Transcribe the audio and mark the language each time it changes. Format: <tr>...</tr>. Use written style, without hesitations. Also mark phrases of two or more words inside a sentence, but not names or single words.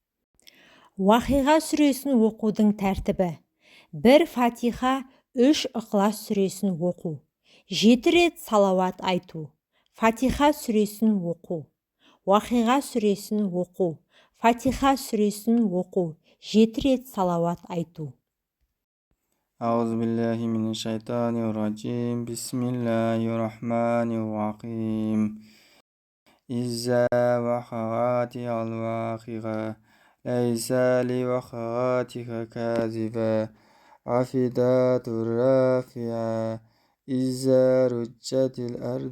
<kk>Уақиға сүресін оқудың тәртібі: 1 Фатиха, 3 Ықылас сүресін оқу, 7 рет салауат айту. Фатиха сүресін оқу, Уақиға сүресін оқу, Фатиха сүресін оқу, 7 рет салауат айту.</kk> <ar>أعوذ بالله من الشيطان الرجيم بسم الله الرحمن الرحيم إذا وقعت الواقعة ليس لوقعتها كاذبة خافضة رافعة إذا رجت الأرض</ar>